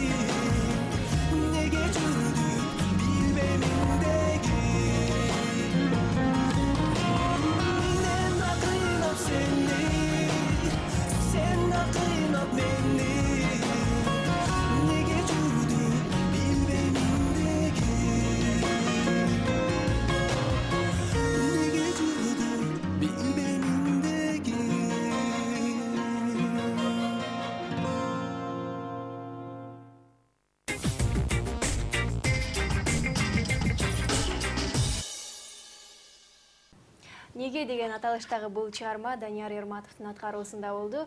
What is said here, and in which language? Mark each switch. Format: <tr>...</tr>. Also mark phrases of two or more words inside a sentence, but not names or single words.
<ky>Nege жүрдүк bilbenimdeki Men da kıynap seni Sen da kıynap beni Nege жүрдүк bilbenimdeki Nege жүрдүк bilbenimdeki Неге деген аталыштагы бул чыгарма Данияр Эрматовдун аткаруусунда болду.</ky>